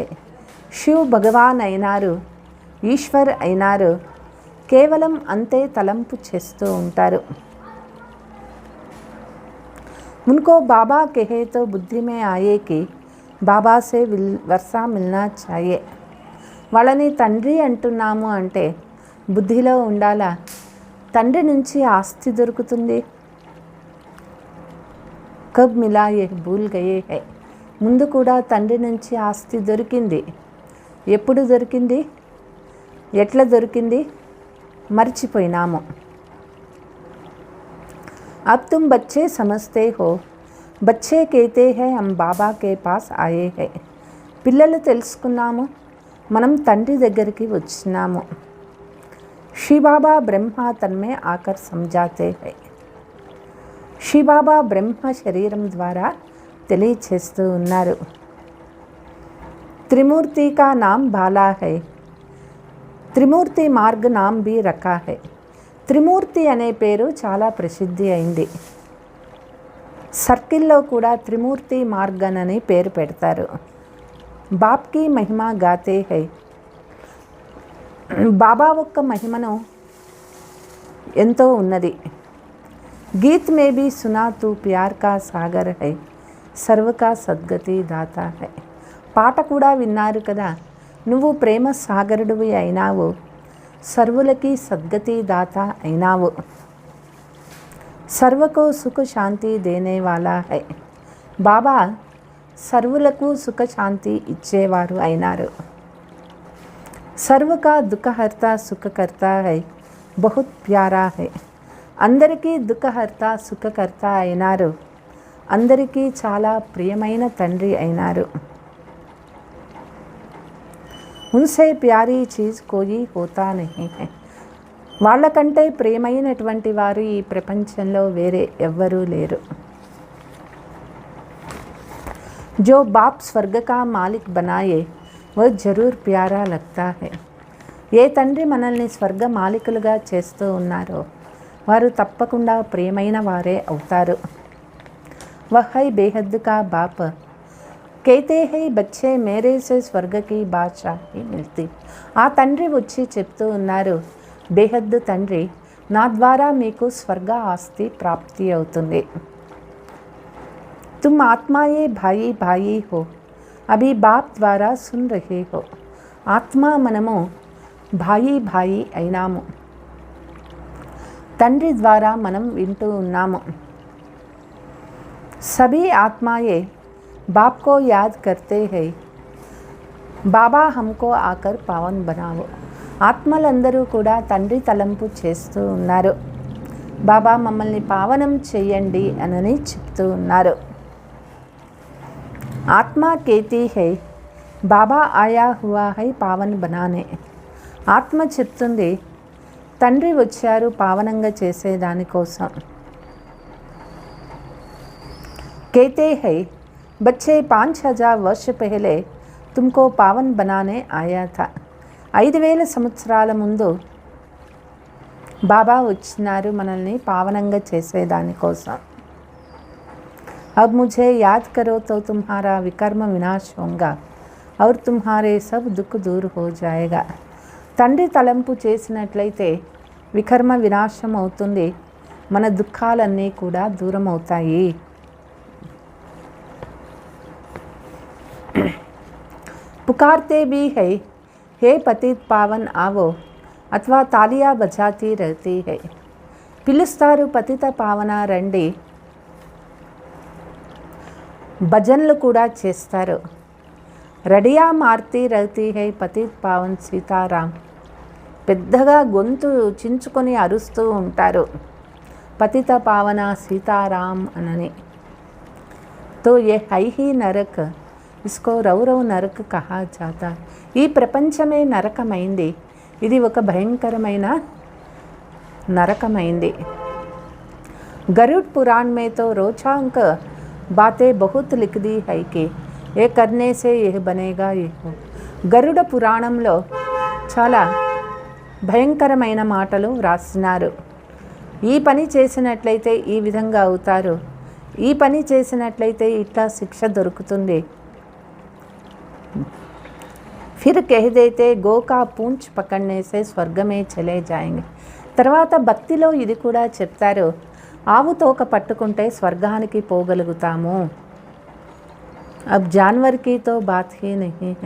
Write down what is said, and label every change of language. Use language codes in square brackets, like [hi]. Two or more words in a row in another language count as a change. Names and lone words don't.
[te] శివ్ భగవాన్ అయినారు, ఈశ్వర్ అయినారు, కేవలం అంతే తలంపు చేస్తూ ఉంటారు. [hi] उनको बाबा कहे तो बुद्धि में आए कि बाबा से वर्सा मिलना चाहिए. [te] వాళ్ళని తండ్రి అంటున్నాము అంటే బుద్ధిలో ఉండాలా, తండ్రి నుంచి ఆస్తి దొరుకుతుంది. [hi] कब मिला ये भूल गए हैं, [te] ముందు కూడా తండ్రి నుంచి ఆస్తి దొరికింది. ఎప్పుడు దొరికింది, ఎట్లా దొరికింది మర్చిపోయినాము. [hi] अब तुम बच्चे समझते हो, बच्चे कहते हैं हम बाबा के पास आए हैं. [te] పిల్లలు తెలుసుకున్నాము, మనం తండ్రి దగ్గరికి వచ్చినాము. [hi] शिवबाबा ब्रह्म तन में आकर समझाते हैं, [te] శివబాబా బ్రహ్మ శరీరం ద్వారా తెలియచేస్తూ ఉన్నారు. [hi] त्रिमूर्ति का नाम बाला है, त्रिमूर्ति मार्ग नाम भी रखा है. [te] త్రిమూర్తి అనే పేరు చాలా ప్రసిద్ధి అయింది. సర్కిల్లో కూడా త్రిమూర్తి మార్గన్ అని పేరు పెడతారు. [hi] बाप की महिमा गाते हैं, [te] బాబా ఒక్క మహిమను ఎంతో ఉన్నది. [hi] गीत में भी सुना तू प्यार का सागर है, सर्व का सद्गति दाता है. [te] పాట కూడా విన్నారు కదా, నువ్వు ప్రేమ సాగరుడివి అయినావు, సర్వులకి సద్గతి దాత అయినావు. [hi] सर्व को सुख शांति देने वाला है, [te] బాబా సర్వులకు సుఖ శాంతి ఇచ్చేవారు అయినారు. [hi] सर्व का दुःखहर्ता सुखकर्ता है, बहुत प्यारा है. [te] అందరికీ దుఃఖహర్త సుఖకర్త అయినారు, అందరికీ చాలా ప్రియమైన తండ్రి అయినారు. [hi] उनसे प्यारी चीज़ कोई होता नहीं है, [te] వాళ్ళకంటే ప్రియమైనటువంటి వారు ఈ ప్రపంచంలో వేరే ఎవ్వరూ లేరు. [hi] जो बाप स्वर्ग का मालिक बनाए वह जरूर प्यारा लगता है. [te] ఏ తండ్రి మనల్ని స్వర్గ మాలికులుగా చేస్తూ ఉన్నారో వారు తప్పకుండా ప్రియమైన వారే అవుతారు. [hi] वही बेहद का बाप कहते हैं बच्चे मेरे से స్వర్గ की बादशाही मिलती. [te] ఆ తండ్రి వచ్చి చెప్తూ ఉన్నారు, బేహద్దు తండ్రి, నా ద్వారా మీకు స్వర్గ ఆస్తి ప్రాప్తి అవుతుంది. [hi] तुम आत्माएं भाई भाई हो, अभी बाप द्वारा सुन रहे हो. [te] ఆత్మ మనము [hi] भाई भाई [te] అయినాము, తండ్రి ద్వారా మనం వింటూ ఉన్నాము. [hi] सभी आत्माएं बाप को याद करते हैं, बाबा हमको आकर पावन बनाओ. [te] ఆత్మలందరూ కూడా తండ్రి తలంపు చేస్తూ ఉన్నారు, బాబా మమ్మల్ని పావనం చేయండి అని చెప్తూ ఉన్నారు. [hi] आत्मा कहती है बाबा आया हुआ है पावन बनाने. [te] ఆత్మ చెప్తుంది, తండ్రి వచ్చారు పావనంగా చేసేదానికోసం. [hi] कहते हैं बच्चे 5000 वर्ष पहले तुमको पावन बनाने आया था. [te] 5000 సంవత్సరాల ముందు బాబా వచ్చినారు మనల్ని పావనంగా చేసేదానికోసం. [hi] अब मुझे याद करो तो तुम्हारा विकर्म विनाश होगा और तुम्हारे सब दुख दूर हो जाएगा. [te] తండ్రి తలంపు చేసినట్లయితే వికర్మ వినాశం అవుతుంది, మన దుఃఖాలన్నీ కూడా దూరం అవుతాయి. [hi] पुकारते भी है हे पतित पावन आवो, अथवा तालियां बजाती रहती है. [te] పిలుస్తారు పతిత పావన రండి, భజనలు కూడా చేస్తారు. [hi] रड़िया मारती रहती है पतित पावन सीताराम. [te] పెద్దగా గొంతు చించుకొని అరుస్తూ ఉంటారు పతిత పావన సీతారాం అనని. [hi] तो ये है ही नरक, इसको रौरव नरक कहा जाता. [te] ఈ ప్రపంచమే నరకమైంది, ఇది ఒక భయంకరమైన నరకమైంది. [hi] गरुड़ पुराण में तो रोचक बातें बहुत लिख दी है कि ये करने से यह बनेगा यह. [te] గరుడ పురాణంలో చాలా భయంకరమైన మాటలు రాస్తున్నారు. ఈ పని చేసినట్లయితే ఈ విధంగా అవుతారు, ఈ పని చేసినట్లయితే ఇట్లా శిక్ష దొరుకుతుంది. [hi] फिर कह देते गो का पूंछ पकड़ने से स्वर्ग में चले जाएंगे. [te] తర్వాత భక్తిలో ఇది కూడా చెప్తారు, ఆవు తోక పట్టుకుంటే స్వర్గానికి పోగలుగుతాము. [hi] अब जानवर की तो बात ही नहीं है.